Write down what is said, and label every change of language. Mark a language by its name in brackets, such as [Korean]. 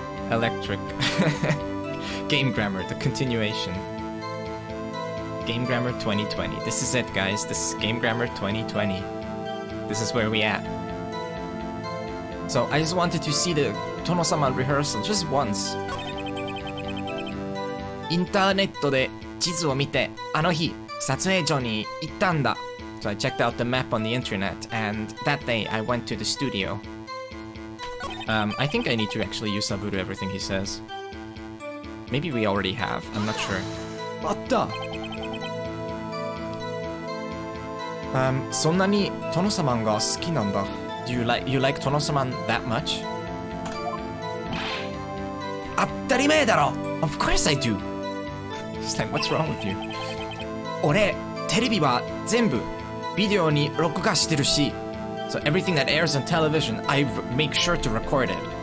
[English] Electric. Game Grammar, the continuation. Game Grammar 2020. This is it, guys. This is Game Grammar 2020. This is where we at. So I just wanted to see the Tono-saman rehearsal just once. [Japanese] インターネットで地図を見て、あの日、撮影所に行ったんだ。 [English] So I checked out the map on the internet, and that day I went to the studio. I think I need to actually yusaburu everything he says. Maybe we already have, I'm not sure. What the? [Japanese] そんなに殿様が好きなんだ。 [English] Do you like 殿様 that much? [Japanese] 当たり前だろ! [English] Of course I do! It's like, what's wrong with you? [Japanese] 俺、テレビは全部ビデオに録画してるし [English] So everything that airs on television, I make sure to record it.